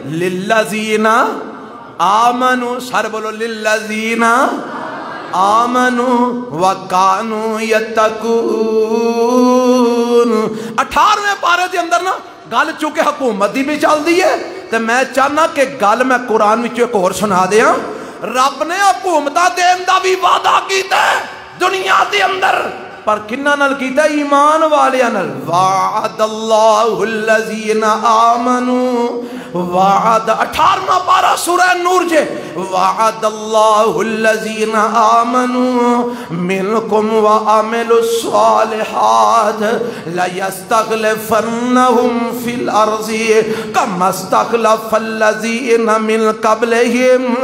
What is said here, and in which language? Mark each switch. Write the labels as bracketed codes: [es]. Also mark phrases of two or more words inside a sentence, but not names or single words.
[ar] للذین آمنوا، [ur] سر بولو [ar] للذین آمنوا وکانوا یتقون۔ [pa] 18ویں پارے دے اندر نا گل چونکہ حکومت دی بھی چل دی ہے تے میں چاہنا کہ گل میں قرآن وچ ایک اور سنا دیاں۔ رب نے حکومتاں دین دا بھی وعدہ کیتا ہے دنیا دے اندر، پر کنہ نال کیتا ایمان والیاں نال۔ [ar] وعد اللہ الذین آمنوا، وعد [pa] 18واں پارہ سورہ نور جے، [ar] وعد اللہ الذین آمنوا منکم وعملوا الصالحات لیستخلفنہم فی الارض کما استخلف الذین من قبلہم